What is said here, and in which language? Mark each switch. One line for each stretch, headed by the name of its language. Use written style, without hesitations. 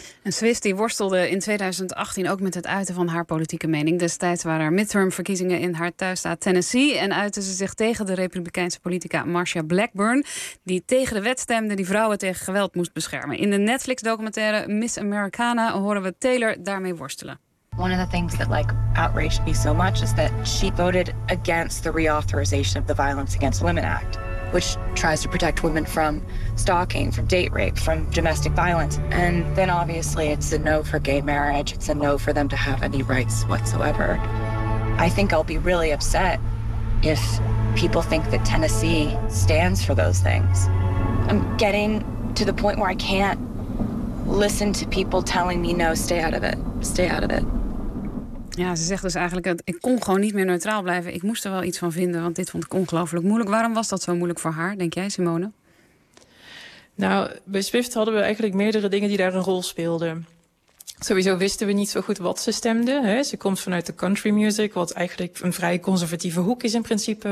Dutch: En Swift die worstelde in 2018 ook met het uiten van haar politieke mening. Destijds waren er midtermverkiezingen in haar thuisstaat Tennessee en uitte ze zich tegen de Republikeinse politica Marsha Blackburn, die tegen de wet stemde die vrouwen tegen geweld moest beschermen. In de Netflix-documentaire Miss Americana horen we Taylor daarmee worstelen.
English: One of the things that like outraged me so much is that she voted against the reauthorization of the Violence Against Women Act, which tries to protect women from stalking, from date rape, from domestic violence. And then obviously it's a no for gay marriage. It's a no for them to have any rights whatsoever. I think I'll be really upset if people think that Tennessee stands for those things. I'm getting to the point where I can't listen to people telling me, no, stay out of it, stay out of it.
Dutch: Ja, ze zegt dus eigenlijk dat ik kon gewoon niet meer neutraal blijven. Ik moest er wel iets van vinden, want dit vond ik ongelooflijk moeilijk. Waarom was dat zo moeilijk voor haar, denk jij, Simone? Nou, bij Swift hadden we eigenlijk meerdere dingen die daar een rol speelden. Sowieso wisten we niet zo goed wat ze stemde. Hè. Ze komt vanuit de country music, wat eigenlijk een vrij conservatieve hoek is in principe.